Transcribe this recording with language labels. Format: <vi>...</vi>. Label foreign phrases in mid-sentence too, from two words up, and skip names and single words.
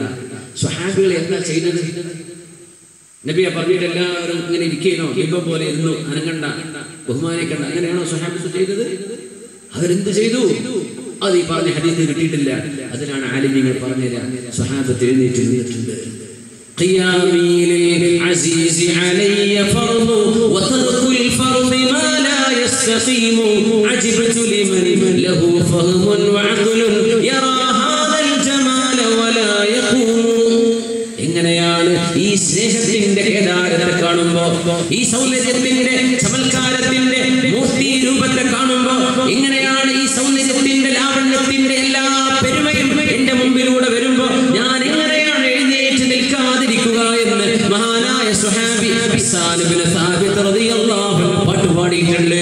<ml>സ്വഹാബികൾ എന്താ ചെയ്തത്? നബിയെ പറഞ്ഞിട്ട് എല്ലാവരും ഇങ്ങനെ ഇരിക്കണോ? ഇപ്പം പോലെ ഇരുന്നു, അനങ്ങണ്ട, ബഹുമാനിക്കണ്ട, അങ്ങനെയാണോ സ്വഹാബത്ത് ചെയ്തത്? അവരെന്ത് ചെയ്തു? അത് ഈ പറഞ്ഞ ഹദീസിൽ കിട്ടിയിട്ടില്ല. അതിനാണ് ആലിമീങ്ങൾ പറഞ്ഞുതരാ. സ്വഹാബത്ത് എഴുന്നേറ്റ് നിന്നിട്ടുണ്ട്.</ml> <ar>قيامي للعزيز علي فرض وترك الفرض ما لا يستقيم عجبت لمن له فهم وعقل يرى هذا الجمال ولا يقوم.</ar> <ml>എങ്ങനെയാണ് ഈ സ്നേഹത്തിന്റെ യഥാർത്ഥത്തെ കാണുമ്പോ, ഈ സൗന്ദര്യത്തിന്റെ ചമൽക്കാരത്തിന്റെ മൂർത്തി രൂപത്തെ കാണുമ്പോ, എങ്ങനെയാണ് ഈ സൗന്ദര്യത്തിന്റെ ലാവണ്യത്തിന്റെ എല്ലാ പെരുമയും എന്റെ മുമ്പിലൂടെ വരുമ്പോ ഞാൻ എങ്ങനെയാണ് എഴുന്നേറ്റ് നിൽക്കാതിരിക്കുക എന്ന് മഹാനായ സ്വഹാബി ഹസ്സാൻ ഇബ്നു സാബിത്ത്</ml> <ar>رضي الله عنه</ar> <ml>പാട്ട് പാടിയിട്ടുണ്ട്.</ml>